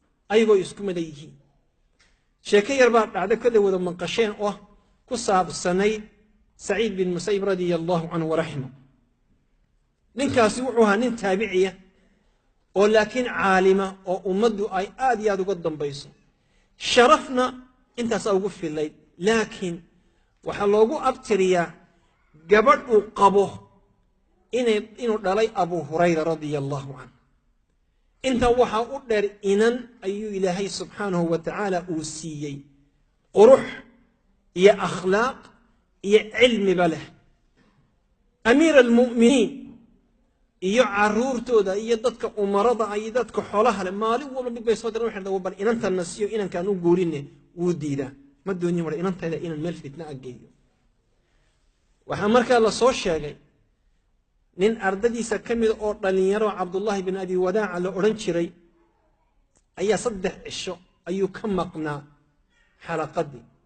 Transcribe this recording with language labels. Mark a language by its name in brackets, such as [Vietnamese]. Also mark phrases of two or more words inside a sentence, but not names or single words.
[Somali] ayagoo isku mid yihiin sheeko yar baa dhacday kale wada maqasheen oo ku saabsanayd Saciid bin Musayyib [Arabic] رضي الله عنه ورحمه [Somali] ninkaasi wuxuu ahaa nin taabiciya oo laakiin caalima oo ummaddu ay aad iyo aad uga dambayso sharafna intaas ugu filayd laakiin waxa loogu abtiriyaa gabadh uu qabo inuu dhalay Abu Hurayra [Arabic] رضي الله عنه [Somali] inta waxa u dheer inan ayuu Ilaahay [Arabic] سبحانه وتعالى [Somali] uu siiyay qurux iyo akhlaaq iyo cilmi balah [Arabic] أمير المؤمنين [Somali] iyo caruurtooda iyo dadka umarada ay dadka xoolaha leh maalin walba mid bay soo diraan waxay bal inanta nasiyo inankan u guurine wuu diidaa ma doonyo mar inantayda inan meel fitna ageeyo waxa markaa la soo sheegay nin ardadiisa kamid oo dhalinyaro Abdullah ibn Abi Wadaa'a la oran jiray ayaa 3 cisho ayuu ka maqnaa xalaqadii